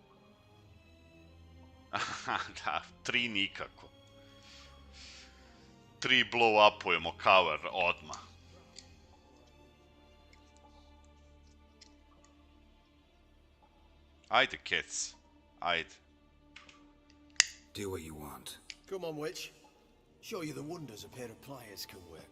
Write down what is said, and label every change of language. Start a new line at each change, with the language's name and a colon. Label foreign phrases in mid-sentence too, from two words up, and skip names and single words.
Serbian: Aha, da, 3 nikako. 3 blow-upujemo cover odmah. Ajde, kec. Ajde.
English: Do what you want. Come on, witch. Show you the wonders a pair of pliers can work.